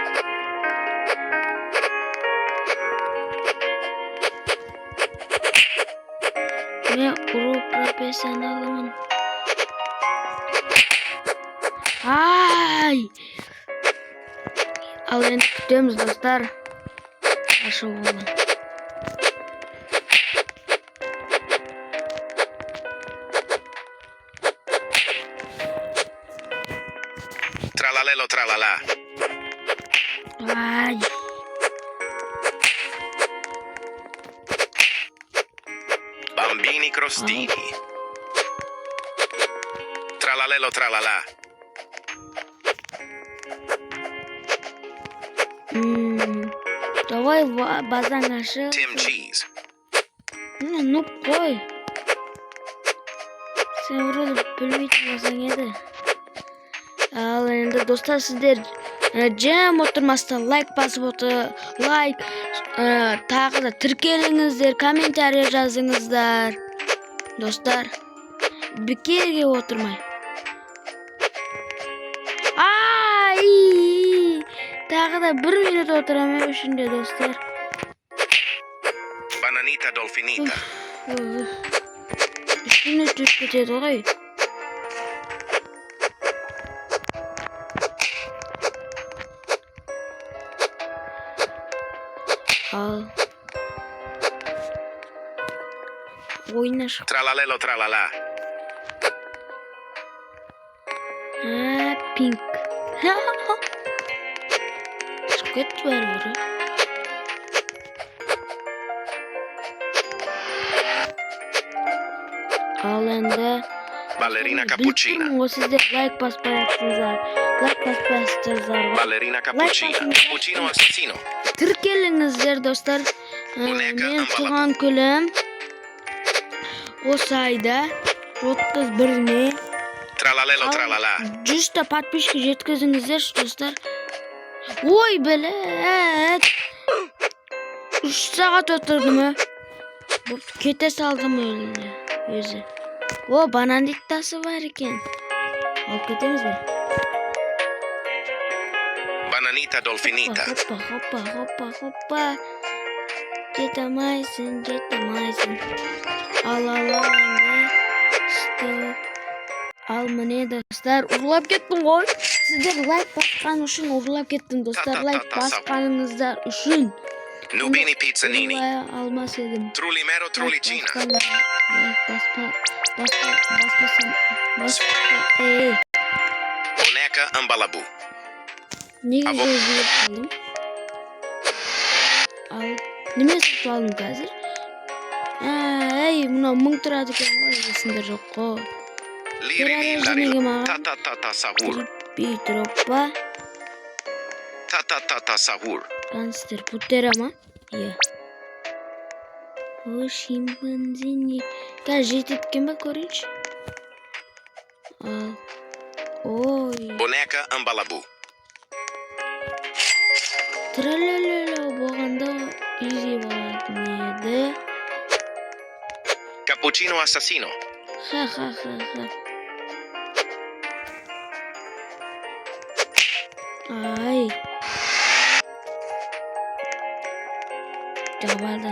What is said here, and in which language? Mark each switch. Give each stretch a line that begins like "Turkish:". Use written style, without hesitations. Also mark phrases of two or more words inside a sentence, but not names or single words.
Kazakh: Мен ұру профессионалымын. Ай! Ал енді күтеміз достар. Ашу болын. Tralalelo tralala. Ай! Bambini crostini. Tralalelo tralala. Давай базаң ашы. Tim cheese. Ну қой. Сен вроде білмейтін болсаң еді. Ал енді достар, сіздер жем отырмастан лайк басып отыр. Лайк, тағы да тіркеліңіздер, комментарий жазыңыздар. Достар, бекерге отырмай. Тағы да 1 минут отырам үшінде достар. Bananita dolfinita. 3 минут жүріп кетеді ғой. Ал ойна шық. Tralalelo tralala. Пинк. Шығып кетті бәрі. Ал енді Ballerina cappuccina. Сіздер лайк баспай жатсыңыздар. Ballerina cappuccina. Cappuccino assassino. Тіркеліңіздер достар. Мен туған күнім осы айда 31-іне Tralalelo tralala. 100 подписчик жеткізіңіздер достар. Ой, білет. 3 сағат отырдым. Кете салдым өзі. Банандиттасы бар екен. Алып кетеміз бе? Bananita dolfinita. Хоппа. Жетамайсың. Ал. Ал міне достар, ұрлап кеттім ғой. Сіздер лайк басқан үшін ұрлап кеттім достар. Лайк басқаныңыздар үшін. Nubini pizzanini. Алмас едім. Trulimero trulicina. Boneca ambalabu. Неге өзгеріп қалдым? Ал, неме сатып алдым қазір? Мына 1000 тұрады екен ғой, есімдер жоқ қой. Lirili ta sahur. Тропа. Ta sahur. Канстер путера ма? Иә. О, шимпанзини. Қазір жететкен ба көрейінші? Ал. Ой. Boneca ambalabu. Тралалала болғанда изи болатын еді. Cappuccino assassino. Ха. Ай. Жабады.